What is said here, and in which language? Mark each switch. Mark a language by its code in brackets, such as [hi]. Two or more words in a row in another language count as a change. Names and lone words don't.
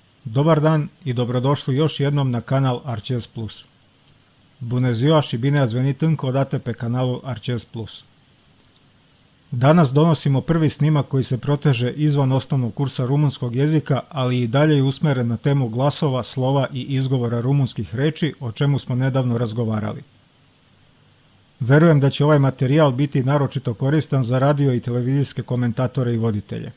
[sr] Dobar dan i dobrodošli još jednom na kanal Arces Plus. [ro] Bună ziua și bine ați venit încă o dată pe canalul Arces Plus. [sr] Danas donosimo prvi snimak koji se proteže izvan osnovnog kursa rumunskog jezika, ali i dalje je usmeren na temu glasova, slova i izgovora rumunskih reči, o čemu smo nedavno razgovarali. Verujem da će ovaj materijal biti naročito koristan za radio i televizijske komentatore i voditelje.